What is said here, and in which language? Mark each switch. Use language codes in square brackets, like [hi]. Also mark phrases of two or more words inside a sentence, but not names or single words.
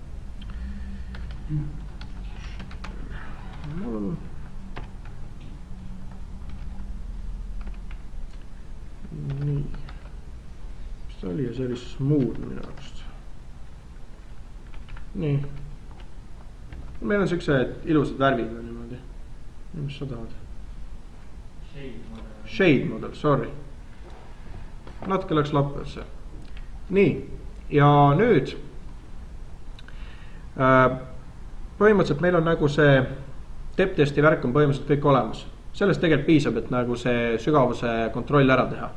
[et] Nii. Mis ta oli ja see oli smooth minu arust. Nii. meil on siuksed ilusad värvid või niimoodi. Mis sa tahad? [en] Shade model, sorry. [et] Natuke läks lappesse. Nii, ja nüüd põhimõtteliselt meil on nagu see depth-testi värk on põhimõtteliselt kõik olemas. Sellest tegelikult piisab, et nagu see sügavuse kontroll ära teha.